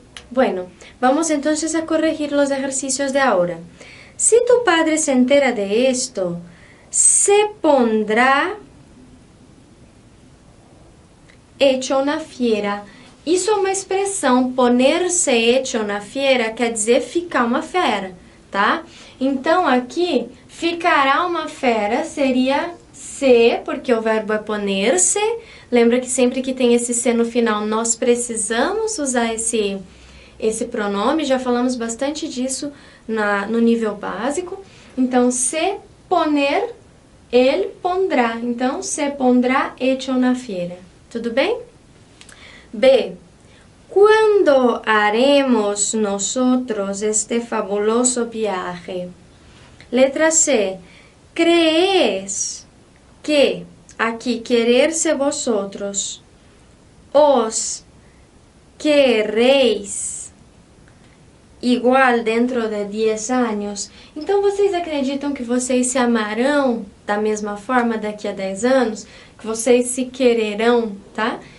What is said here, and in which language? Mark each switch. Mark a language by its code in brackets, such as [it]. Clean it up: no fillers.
[es] Bueno, vamos entonces a corregir los ejercicios de ahora. Si tu padre se entera de esto, se pondrá hecho una fiera. [pt] Isso é uma expressão, [es] poner-se hecho na fiera, [pt] quer dizer ficar uma fera, tá? Então, aqui, ficará uma fera seria se, porque o verbo é poner-se. Lembra que sempre que tem esse se no final, nós precisamos usar esse pronome. Já falamos bastante disso no nível básico. Então, se poner, ele pondrá. Então, [es] se pondrá hecho na fiera. [pt] Tudo bem? B. [es] ¿Cuándo haremos nosotros este fabuloso viaje? Letra C. ¿Crees que, aquí quererse vosotros, os queréis igual dentro de 10 anos? [pt] Então, vocês acreditam que vocês se amarão da mesma forma daqui a 10 anos? Que vocês se quererão, tá?